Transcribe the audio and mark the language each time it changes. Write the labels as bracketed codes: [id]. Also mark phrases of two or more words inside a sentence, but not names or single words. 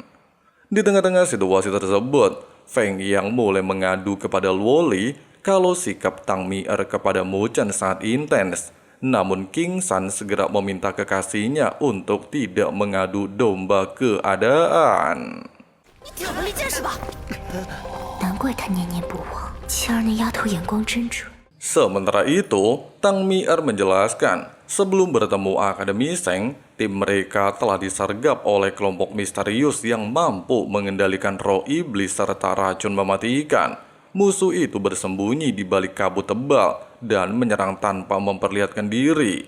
[id] Di tengah-tengah situasi tersebut, Feng Yang mulai mengadu kepada Luo Li kalau sikap Tang Mi-er kepada Mu Chen sangat intens. Namun King San segera meminta kekasihnya untuk tidak mengadu domba keadaan. [zh] 你挑拨离间是吧？难怪他念念不忘，七儿那丫头眼光真准。 [id] Sementara itu, Tang Mi-er menjelaskan, sebelum bertemu Akademi Seng, tim mereka telah disergap oleh kelompok misterius yang mampu mengendalikan roh iblis serta racun mematikan. Musuh itu bersembunyi di balik kabut tebal dan menyerang tanpa memperlihatkan diri.